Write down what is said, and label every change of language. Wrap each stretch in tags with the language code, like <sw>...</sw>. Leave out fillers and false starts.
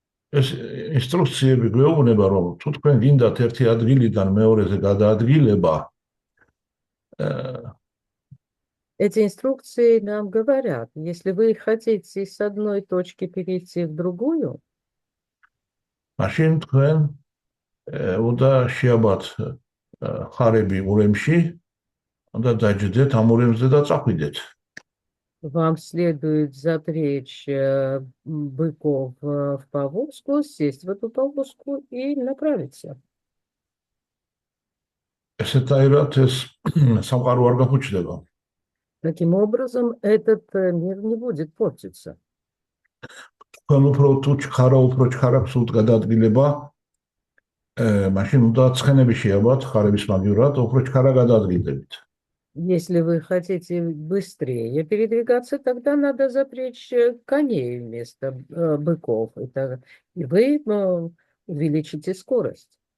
<ka>ეს ინსტრუქციები გვეუბნება, რომ თუ თქვენ გინდათ ერთი ადგილიდან მეორეზე გადაადგილება,</ka> <ru>Эти инструкции нам говорят, если вы хотите с одной точки перейти в другую,</ru> <ka>მაშინ თქვენ უნდა შეაბათ ხარები ურემში, უნდა დაჯდეთ ამ ურემზე და წახვიდეთ.</ka> <ru>вам следует запрячь быков в повозку, сесть в эту повозку и направиться.</ru> <ka>ესეთაირად ეს სამყარო არ გაფუჭდება.</ka> <ru>Таким образом, этот мир не будет портиться.</ru> <ka>თქვენ უფრო ჩქარა სულ გადაადგილება, მაშინ უნდა ცხენები შეაბათ ხარების მაგივრად, უფრო ჩქარა გადაადგილდებით.</ka> <ru>Если вы хотите быстрее передвигаться, тогда надо запрячь коней вместо быков, и вы увеличите скорость.</ru>